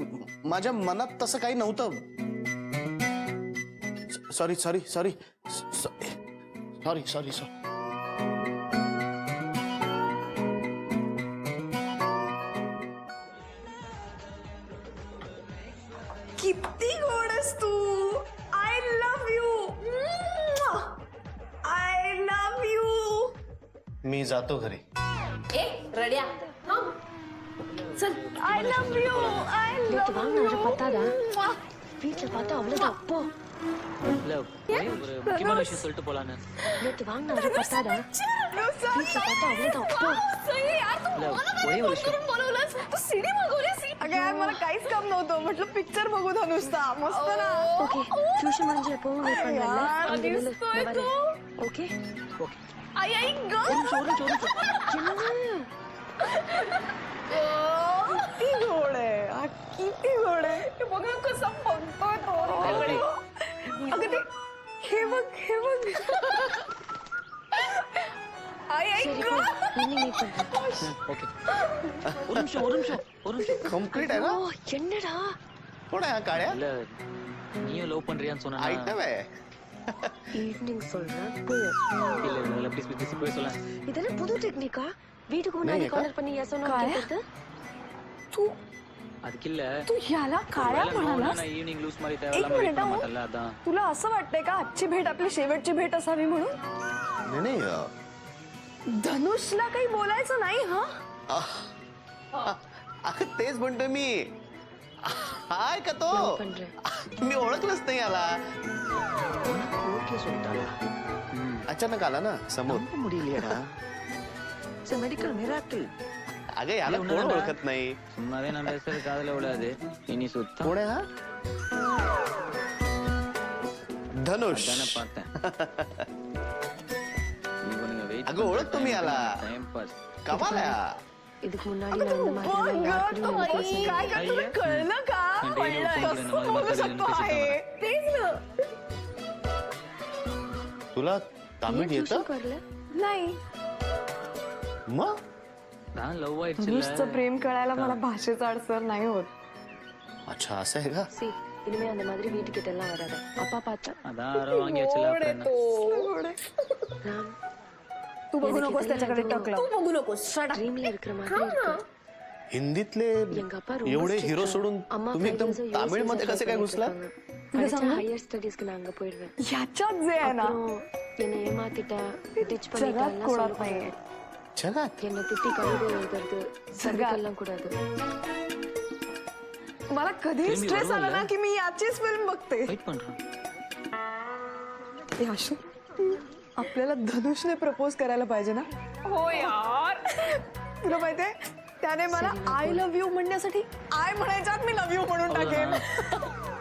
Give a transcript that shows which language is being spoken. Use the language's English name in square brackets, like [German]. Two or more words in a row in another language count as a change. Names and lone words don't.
[Marathi] माझ्या मनात तसं काही नव्हतं. [English] sorry sorry sorry sorry sorry sorry. [Marathi] किती गोड आहेस तू. [English] I love you. I love you. [Marathi] मी जातो घरी. ए रड्या, थांब. चल. [English] I love you. I love you. [Tamil] வீட்டுல பார்த்தா அவ்வளவுதான் அப்போ இல்ல ஒரே ஒரு முக்கியமான விஷயம் சொல்லிட்டு போலான்னு. நேத்து வாங்கின அது பார்த்தாடா வீட்டுல பார்த்தா அவ்வளவுதான் அப்போ இல்ல ஒரே ஒரு விஷயம். [Marathi] तू सीडी मागवलीस? अगं यार मला काहीच काम नव्हतं, म्हटलं पिक्चर बघू था नुसता. मस्त ना. [English] okay tuition [Tamil] முடிஞ்சு எப்பவும் வெயிட் பண்ணுவல்ல यार, அங்க நில்லு [Marathi] दिसतोय [Tamil] நான் [Marathi] तू. [Tamil] வரேன் ஓகே ஓகே. [Marathi] आई आई ग. किती गोड आहे हा, किती गोड आहे. हे बघ ना कसं बघतोय तो. अगं ते हे बघ हे बघ. आई आई [Tamil] சரி [Marathi] ग. [English] evening meet [Tamil] பண்றேன் ஓகே. ஒரு நிமிஷம். [Marathi] कम्प्लीट आहे ना? [Tamil] ஓ என்னடா [Marathi] कोण आहे हा काळ्या? [Tamil] இல்ல நீயும் லவ் பண்றியான்னு சொன்னா [Marathi] आयटम आहे. [Tamil] ஈவினிங் சொல்றேன் போ இல்ல ப்ளீஸ் போய் சொல்ல. இதெல்லாம் புது டெக்னிக்கா வீட்டுக்கு முன்னாடி नहीं, காலர் பண்ணி எஸ் சொன்னா [Marathi] काय? [Tamil] கேக்குறது [Marathi] तू [Tamil] அதுக்கு இல்ல [Marathi] तू याला काळ्या म्हणालास? [Tamil] நான் [English] evening loose [Tamil] மாதிரி [Marathi] एक [Tamil] தேவையில்லாம [Marathi] मिनिट [Tamil] வெயிட் பண்ண [Marathi] हो. [Tamil] மாட்டல அதான். [Marathi] तुला असं वाटतंय का आजची भेट आपली शेवटची भेट असावी म्हणून? नाही नाही धनुषला काही बोलायचं नाही हा. अगं तेच म्हणतोय मी. हाय का तो? [Tamil] பண்றேன் [Marathi] मी ओळखलंच नाही आला. [Tamil] ஓகே சொல்லிட்டாளா [Marathi] अचानक आला ना समोर. [Tamil] முடியலையடா [English] it's a medical miracle [Marathi] अगं याला ये कोण उन्हाळा. ओळखत नाही. [Tamil] சும்மாவே நான் பேசுறது காதுல விடாது. இனி சுத்தம் [Marathi] कोण आहे हा? धनुष. [Tamil] தானே பார்த்தேன். இவனுங்க வெயிட் [Marathi] अगं ओळखतो मी याला. [English] time pass. [Marathi] कमाल आहे हा. [Tamil] இதுக்கு முன்னாடி நான் இந்த மாதிரி எல்லாம் யாருக்கும் [Marathi] बाई, [Tamil] பேசினது [Marathi] काय का तुला कळलं का? नाही, डेली कळलं. उठून कसं बोलू शकतो आहे? तेच ना. तुला तामिळ येतं? करलं नाही मग [Tamil] லவ் [Marathi] धनुषचं प्रेम कळायला मला भाषेचा अडसर नाही होत. अच्छा असं आहे का? [Tamil] சி இனிமே அந்த மாதிரி வீட்டுக்கிட்ட எல்லாம் வராத. அப்பா பார்த்தா அதான் யாரோ வாங்கி வச்சல அப்புறம் என்ன? ராம் [Marathi] तू बघू नकोस त्याच्याकडे टकलं. तू बघू नकोस. [Tamil] ட்ரீம்ல இருக்கிற மாதிரி இருக்கு. [Marathi] हिंदीतले [Tamil] எங்க அப்பா ரொம்ப [Marathi] एवढे [English] strict. [Marathi] हिरो सोडून [Tamil] அம்மா [Marathi] तुम्ही 5 एकदम [English] years [Marathi] तामिळ मध्ये कसे काय घुसला? [English] higher studies-க்கு [Tamil] நான் அங்க போயிடுவேன். [Marathi] ह्याच्यात जे आहे ना [Tamil] அப்புறம் என்னை ஏமாத்திட்டா டிச் [Marathi] जगात [Tamil] பண்ணிட்டாலாம் [Marathi] कोणात [Tamil] சொல்லுவாங்க. [Marathi] नाहीये. जगात [Tamil] என்னை திட்டி கவிதை எழுதுறது சர்வீக்கெல்லாம் கூடாது. [Marathi] मला कधी स्ट्रेस आला ना की मी याचीच फिल्म बघते. [Tamil] வெயிட் பண்றேன். [Marathi] ए, आशू आपल्याला धनुषने प्रपोज करायला पाहिजे ना. हो यार तुला माहितीये त्याने मला [English] I love you [Marathi] म्हणण्यासाठी आय म्हणायच्यात मी [English] love you [Marathi] म्हणून टाकेन.